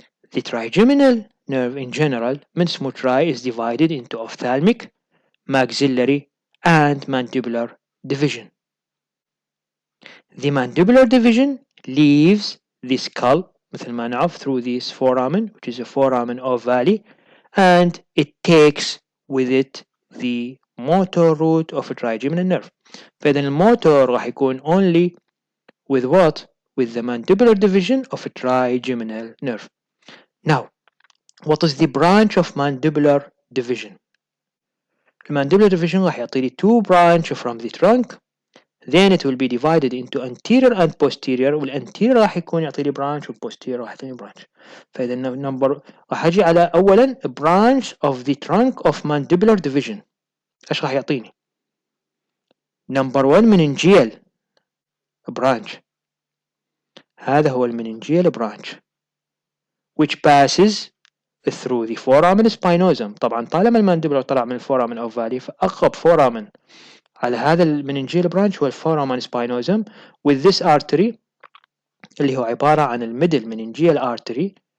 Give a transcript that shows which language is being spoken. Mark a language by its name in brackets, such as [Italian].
[English] The trigeminal nerve in general [Arabic] من اسمه [English] tri is divided into ophthalmic, maxillary and mandibular division. The mandibular division leaves the skull [Arabic] مثل ما نعرف [English] through this foramen, which is a foramen ovale, and it takes with it the motor root of a trigeminal nerve. [Arabic] فإذا الموتور راح يكون [English] only with what? With the mandibular division of a trigeminal nerve. Now, what is the branch of mandibular division? المانdibular division [Arabic] راح يعطيني [English] two branch from the trunk, then it will be divided into anterior and posterior. [Arabic] والanterior راح يكون يعطيني branch والposterior راح يعطيني branch. فإذا number راح أجي على أولا branch of the trunk of mandibular division. إيش راح يعطيني؟ [English] number 1 meningeal branch. [Arabic] هذا هو المننجيال branch [English] which passes through the foramen spinosum. [Arabic] طبعا طالما المانديبولار طلع من الفورامن اوفالي فأقرب فورامن [English] على هذا المننجيال برانش هو الفورامين سباينوزم with this artery [Arabic] اللي هو عبارة عن [English] الميدل meningeal artery.